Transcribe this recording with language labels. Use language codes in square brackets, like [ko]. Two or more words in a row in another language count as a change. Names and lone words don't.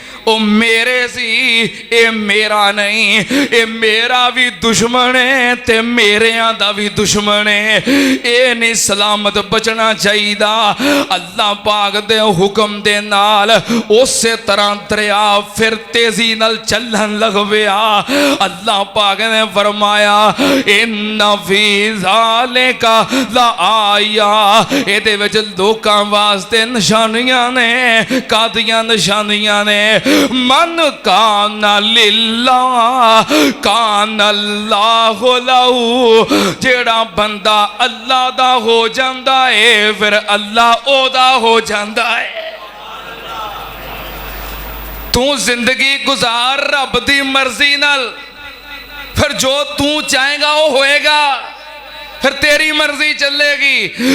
[pa] او میرے سی، اے میرا نہیں، اے میرا بھی دشمن ہے تے میریاں دا بھی دشمن ہے. اے نہیں سلامت بچنا چاہیدا. اللہ پاک دے حکم دے نال اس طرح دریا پھر تیزی نال چلن لگ پیا. اللہ پاک نے فرمایا [ar] إن في ذلك لآية, [pa] ایہدے وچ لوکاں واسطے نشانیاں نے. کاہدیاں نشانیاں نے? [ar] من كان لله كان الله له, [pa] جیہڑا بندہ اللہ دا ہو جاندا ہے پھر اللہ اوہدا ہو جاندا ہے. تو زندگی گزار رب دی مرضی نال، پھر جو تو چاہے گا او ہوئے گا، پھر تیری مرضی چلے گی.